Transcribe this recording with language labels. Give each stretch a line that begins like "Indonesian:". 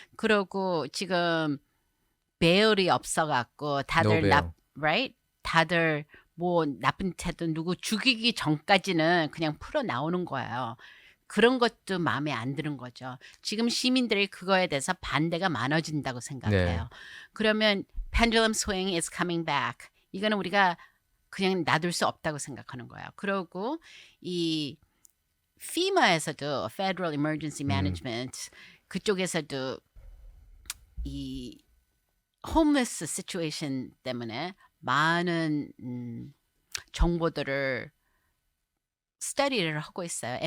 Korean: 그리고 지금 배열이 없어갖고 다들
English: No bail. right?
Korean: 다들 뭐 나쁜 태도 누구 죽이기 전까지는 그냥 풀어 나오는 거예요. 그런 것도 마음에 안 드는 거죠. 지금 시민들이 그거에 대해서 반대가 많아진다고 생각해요. 네. 그러면
English: pendulum swing is coming back.
Korean: 이거는 우리가 그냥 놔둘 수 없다고 생각하는 거예요. 그리고 이 FEMA에서도 Federal Emergency Management 그쪽에서도 이 homeless situation 때문에 많은 정보들을 스터디를 하고 있어요.